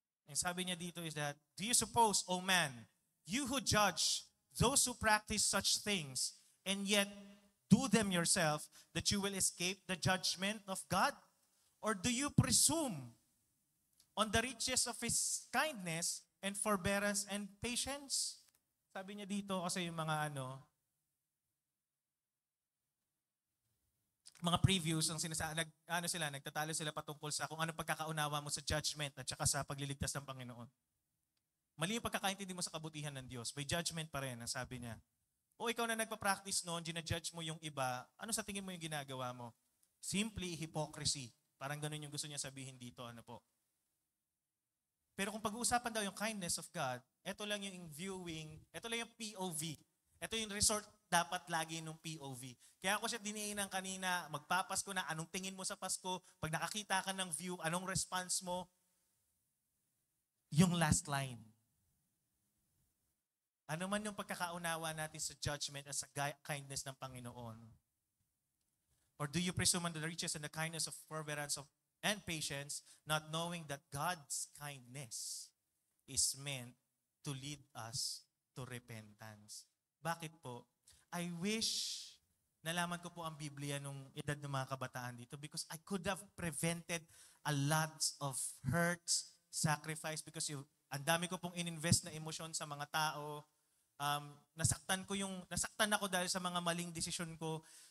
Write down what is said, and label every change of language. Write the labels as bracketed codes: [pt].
[tl] Ang sabi niya dito [en] is that, do you suppose, O man, you who judge those who practice such things and yet do them yourself, that you will escape the judgment of God? Or do you presume on the riches of His kindness and forbearance and patience? [tl] Sabi niya dito kasi yung mga previews ang nagtatalo sila patungkol sa kung anong pagkakaunawa mo sa judgment at saka sa pagliligtas ng Panginoon. Mali yung pagkakaintindi mo sa kabutihan ng Diyos. May judgment pa rin, ang sabi niya. O ikaw na nagpa-practice noon, ginajudge mo yung iba, ano sa tingin mo yung ginagawa mo? [en] Simply hypocrisy. [tl] Parang ganun yung gusto niya sabihin dito. Pero kung pag-uusapan daw yung [en] kindness of God, [tl] ito lang yung viewing, ito lang yung POV. Ito yung resort dapat lagi nung POV. Kaya ako siya diniinan kanina, magpapasko na, anong tingin mo sa Pasko? Pag nakakita ka ng view, anong response mo? Yung last line. Ano man yung pagkakaunawa natin sa judgment at sa kindness ng Panginoon? [en] Or do you presume on the riches and the kindness of forbearance and patience, not knowing that God's kindness is meant to lead us to repentance? [tl] Bakit po? [en] I wish [tl] nalaman ko po ang Biblia nung edad ng mga kabataan dito [en] because I could have prevented a lot of hurts, sacrifice because [tl] ang dami ko pong ininvest na emosyon sa mga tao. Nasaktan ako dahil sa mga maling desisyon ko.